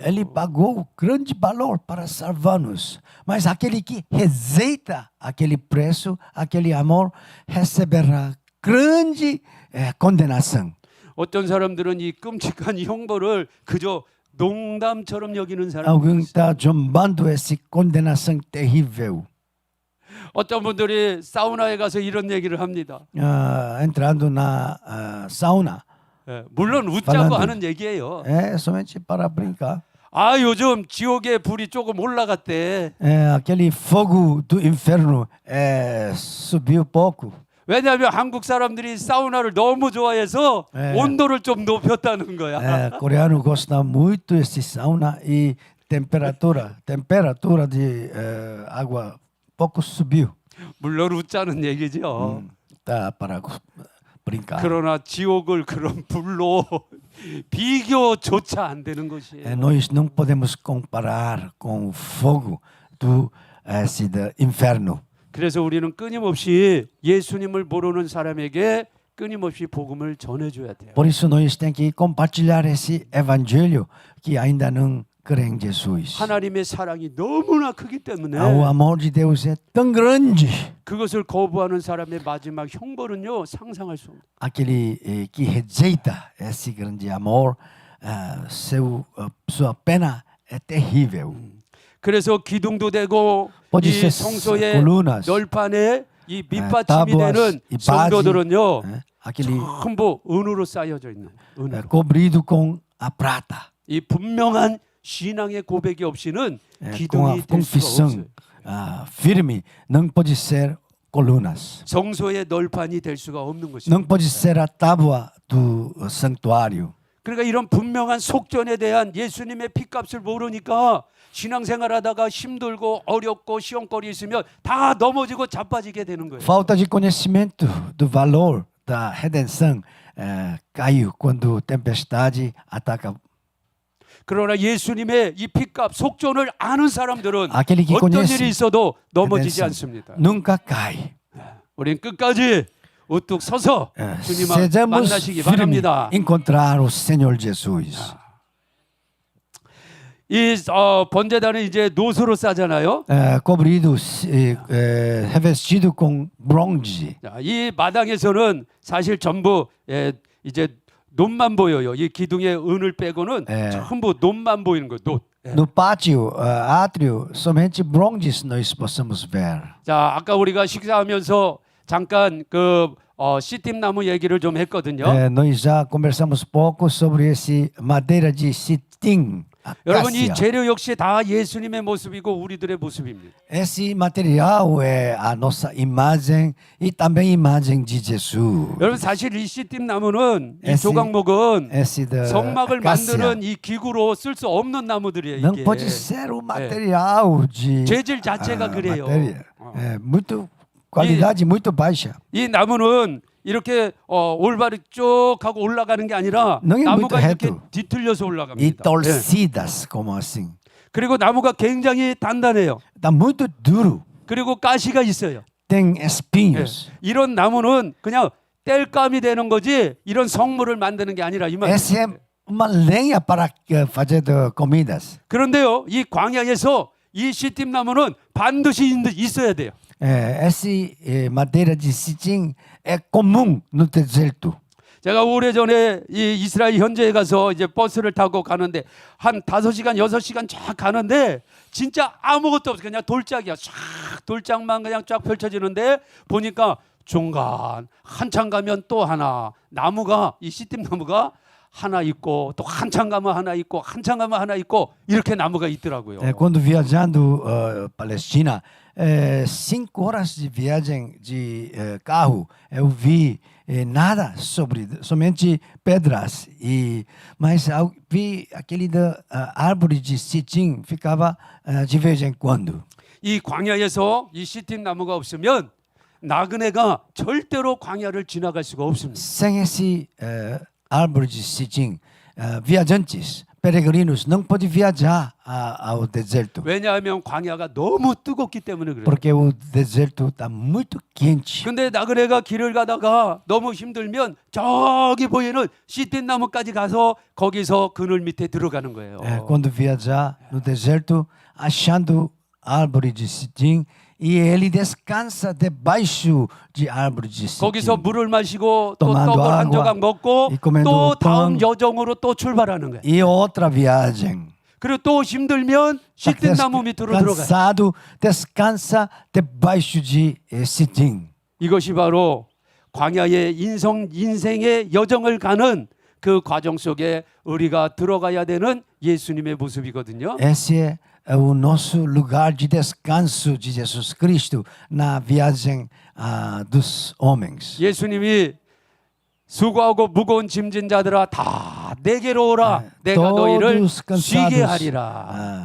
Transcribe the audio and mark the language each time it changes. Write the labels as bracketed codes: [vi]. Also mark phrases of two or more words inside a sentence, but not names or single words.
[pt] Ele pagou grande valor para salvar-nos, mas aquele que rejeita aquele preço, aquele amor, receberá grande condenação. [ko] 어떤 사람들은 이 끔찍한 형벌을 그저 농담처럼 여기는 사람이 [pt] Alguém [ko] 있어요. [pt] está zombando essa condenação terrível. [ko] 어떤 분들이 사우나에 가서 이런 얘기를 합니다. [pt] Entrando na sauna, [ko] 예, 물론 웃자고 [pt] falando. [ko] 하는 얘기예요. [pt] Somente para brincar. [ko] 아, 요즘 지옥의 불이 조금 올라갔대. [pt] Aquele fogo do inferno subiu pouco. [ko] 왜냐하면 한국 사람들이 사우나를 너무 좋아해서 온도를 좀 높였다는 거야. [pt] Coreano gosta muito desse sauna e temperatura de água pouco subiu. [ko] 물론 웃자는 얘기죠. [pt] Tá para brincar. [ko] 그러나 지옥을 그런 불로 비교조차 안 되는 것이에요. [pt] Nós não podemos comparar com o fogo do inferno. [ko] 그래서 우리는 끊임없이 예수님을 모르는 사람에게 끊임없이 복음을 전해줘야 돼요. [pt] Por isso nós temos que compartilhar esse evangelho que ainda não crê em Jesus. [ko] 하나님의 사랑이 너무나 크기 때문에 [pt] O amor de Deus é tão grande. [ko] 그것을 거부하는 사람의 마지막 형벌은요, 상상할 수 없는. [pt] Aquele que rejeita esse grande amor, sua pena é terrível. [ko] 그래서 기둥도 되고 [pt] Pode [ko] 이 [pt] ser [ko] 성소의 [pt] colunas, [ko] 널판에 이 밑받침이 [pt] tábuas [ko] 되는 [pt] e base, [ko] 성도들은요, [pt] aquele [ko] 전부 은으로 쌓여져 있는 은으로. [pt] cobrido com a prata, [ko] 이 분명한 신앙의 고백이 없이는 [pt] com a [ko] 기둥이 될 수가 없어요. [pt] confissão firme, não pode ser colunas, [ko] 성소의 널판이 될 수가 없는 것입니다. [pt] não pode ser a tábua do santuário. [ko] 그러니까 이런 분명한 속전에 대한 예수님의 피값을 모르니까 신앙생활하다가 힘들고 어렵고 시험거리 있으면 다 넘어지고 자빠지게 되는 거예요. [pt] Falta de conhecimento do valor da redenção caiu quando tempestade ataca. [ko] 그러나 예수님의 이 피값 속전을 아는 사람들은 [pt] Aquele que [ko] 어떤 [pt] conhece [ko] 일이 있어도 넘어지지 [pt] redenção [ko] 않습니다. [pt] nunca cai. [ko] 우린 끝까지 우뚝 서서 주님을 [pt] Sejamos [ko] 만나시기 [pt] firmes [ko] 바랍니다. [pt] encontrar o Senhor Jesus. [ko] 이 번제단은 이제 노소로 싸잖아요. [pt] Cobrido, revestido com bronze. [ko] 자, 이 마당에서는 사실 전부 이제 놋만 보여요. 이 기둥의 은을 빼고는 전부 놋만 보이는 거예요. 놋. [pt] No pátio, átrio, somente bronzes nós possamos ver. [ko] 자, 아까 우리가 식사하면서 잠깐 그 시팀 나무 얘기를 좀 했거든요. [pt] Nós já conversamos pouco sobre esse madeira de sitim. [ko] 여러분 이 [pt] Acácia. [ko] 재료 역시 다 예수님의 모습이고 우리들의 모습입니다. [pt] Esse material é a nossa imagem e também a imagem de Jesus. [ko] 여러분 사실 이 시팀 나무는 이 [pt] esse- [ko] 조각목은 [pt] Esse da [ko] 성막을 [pt] acácia [ko] 만드는 이 기구로 쓸 수 없는 나무들이에요. [pt] não [ko] 이게. [pt] pode ser o material de [ko] 재질 자체가 그래요. [pt] matéria. É muito qualidade muito baixa. [ko] 이 나무는 이렇게 올바르 쭉 하고 올라가는 게 아니라 너희 나무가 뭐도 이렇게 해도. 뒤틀려서 [pt] E [ko] 올라갑니다. 예. [pt] torcidas como assim. [ko] 그리고 나무가 굉장히 단단해요. [pt] Está muito duro. [ko] 그리고 가시가 있어요. [pt] Tem [ko] 예. [pt] espinhos. [ko] 이런 나무는 그냥 땔감이 되는 거지 이런 성물을 만드는 게 아니라 이 말. [pt] Essa é uma lenha para fazer comidas. [ko] 그런데요, 이 광야에서 이 시팀 나무는 반드시 있어야 돼요. [pt] Essa madeira de sitim é comum no deserto. [ko] 제가 오래전에 이 이스라엘 현지에 가서 이제 버스를 타고 가는데 한 5시간, 6시간 쫙 가는데 진짜 아무것도 없어. 그냥 돌짝이야. 쫙 돌짝만 그냥 쫙 펼쳐지는데 보니까 중간 한참 가면 또 하나 나무가 이 시팀 나무가 하나 있고 또 한참 가면 하나 있고 한참 가면 하나 있고 이렇게 나무가 있더라고요. [pt] Quando viajando Palestina, 5 horas de viagem de carro, eu vi nada somente pedras. Mas eu vi aquele da árvore de sitim ficava de vez em quando. [ko] 이 광야에서 이 시팀 나무가 없으면 나그네가 절대로 광야를 지나갈 수가 없습니다. [pt] Sem esse árvore de sitim, viajantes, peregrinos, não podem viajar ao deserto. [ko] 왜냐하면 광야가 너무 뜨겁기 때문에 그래요. [pt] Porque o deserto está muito quente. [ko] 근데 나그네가 길을 가다가 너무 힘들면 저기 보이는 시틴 나무까지 가서 거기서 그늘 밑에 들어가는 거예요. [pt] Quando viajar no deserto, achando árvore de sitim, e ele descansa debaixo de árvore de [ko] 거기서 [pt] sitim. [ko] 물을 마시고 또 [pt] tomando [ko] 떡을 한 [pt] água, [ko] 조각 먹고 [pt] e comendo [ko] 또 다음 [pt] pão. [ko] 여정으로 또 출발하는 거예요. [pt] E outra viagem. [ko] 그리고 또 힘들면 시틴 나무 밑으로 들어가요. [pt] Cansado, descansa debaixo de sitim. [ko] 이것이 바로 광야의 인생의 여정을 가는 그 과정 속에 우리가 들어가야 되는 예수님의 모습이거든요. [pt] Esse é o nosso lugar de descanso de Jesus Cristo na viagem dos homens. [ko] 예수님이 수고하고 무거운 짐진 자들아 다 내게로 오라 내가 너희를 [pt] Todos [ko] 쉬게 [pt] cansados, [ko] 하리라.